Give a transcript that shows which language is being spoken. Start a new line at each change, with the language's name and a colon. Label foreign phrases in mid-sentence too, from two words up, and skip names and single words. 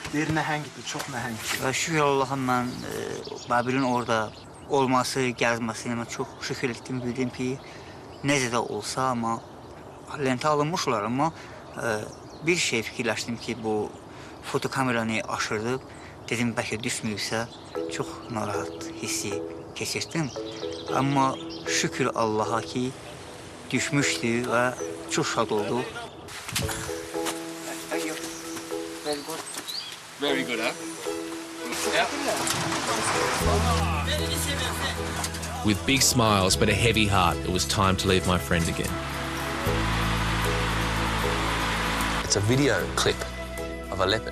Turkish: Şükür Allah'ım ben Babil'in orada olması, gezmesine çok şükür ettim,
Azerbaijani: bildim ki necə də olsa ama lentə alınmışlar ama bir şey fikirləşdim ki bu fotokameranı aşırdı. Dedim bəlkə düşməyibsə çox narahat hissi keçirdim. Amma şükür Allah'a ki düşmüşdü və çox şad olduq.
English: Very good, huh? Yep. With big smiles but a heavy heart, it was time to leave my friend again. It's a video clip of a leopard.